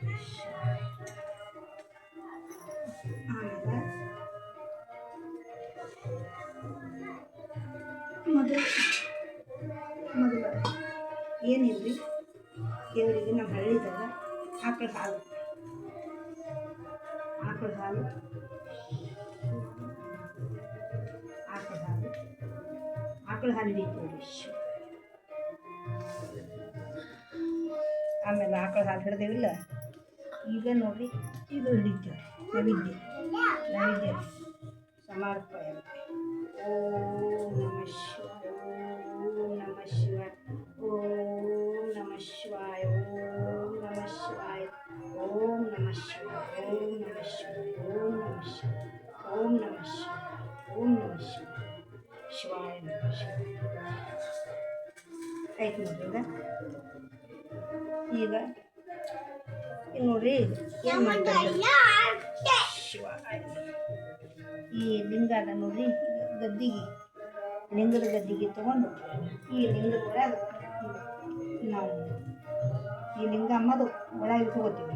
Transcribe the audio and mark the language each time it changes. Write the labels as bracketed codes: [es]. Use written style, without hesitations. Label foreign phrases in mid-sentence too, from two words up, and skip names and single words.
[kn] ಆಮೇಲೆ ಮೊದಲು ಏನಿಲ್ರಿ ದೇವರಿಗೆ ನಮ್ಮ ಹಳ್ಳಿದಾಗ ಆಕಳ ಹಾಲು ಹಿಡಿತೀವಿ. ಆಮೇಲೆ ಆಕಳ ಹಾಲು ಹಿಡ್ದೇವಿಲ್ಲ. ಈಗ ನೋಡಿರಿ ಇದು ಹಿಡಿತೀವಿ ನೈವೇದ್ಯ. [sa] ನೈವೇದ್ಯ ಸಮರ್ಪಯಾಮಿ. ಓಂ ನಮಃ ಶಿವಾಯ, ಓಂ ನಮಃ ಶಿವಾಯ, ಓಂ ನಮಃ ಶಿವಾಯ, ಓಂ ನಮಃ ಶಿವಾಯ, ಓಂ ನಮಃ ಶಿವಾಯ, ಓಂ ನಮಃ ಶಿವಾಯ, ಓಂ ನಮಃ ಶಿವಾಯ, ಓಂ ನಮಃ ಶಿವಾಯ, ಓಂ ನಮಃ ಶಿವಾಯ, ಶಿವಾಯ ನಮಃ ಶಿವಾಯ. [kn] ಆಯ್ತು ನೋಡ್ರಿ. ಈಗ ನೋಡ್ರಿ ಏನು ಮಾಡ್ತಾರೆ ಶಿವಾಯ. ಈ ಲಿಂಗ ಅದ ನೋಡ್ರಿ, ಗದ್ದಿಗೆ ಲಿಂಗದ ಗದ್ದಿಗೆ ತಗೊಂಡು ಈ ಲಿಂಗದ ಒಳಗೆ ನಾವು ಈ ಲಿಂಗ ಅನ್ನೋದು ಒಳಗೆ ಇಟ್ಕೋತೀವಿ.